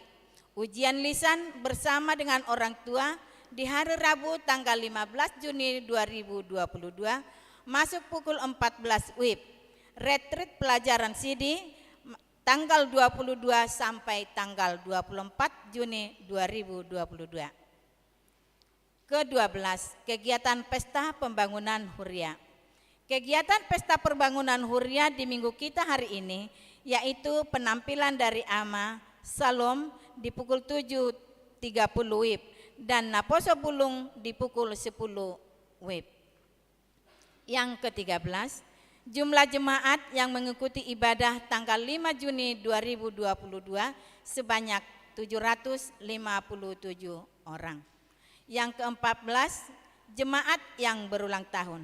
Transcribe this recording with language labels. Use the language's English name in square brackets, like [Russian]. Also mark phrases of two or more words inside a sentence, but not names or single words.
[Indonesian] Ujian lisan bersama dengan orang tua di hari Rabu tanggal 15 Juni 2022 masuk pukul 14 WIB. Retreat pelajaran CD tanggal 22 sampai tanggal 24 Juni 2022. Ke-12, kegiatan pesta pembangunan Huria. Kegiatan pesta pembangunan Huria di minggu kita hari ini yaitu penampilan dari Ama Salom di pukul 7.30 WIB dan Naposo Bulung di pukul 10 WIB. Yang ke-13, jumlah jemaat yang mengikuti ibadah tanggal 5 Juni 2022 sebanyak 757 orang. Yang ke-14, jemaat yang berulang tahun.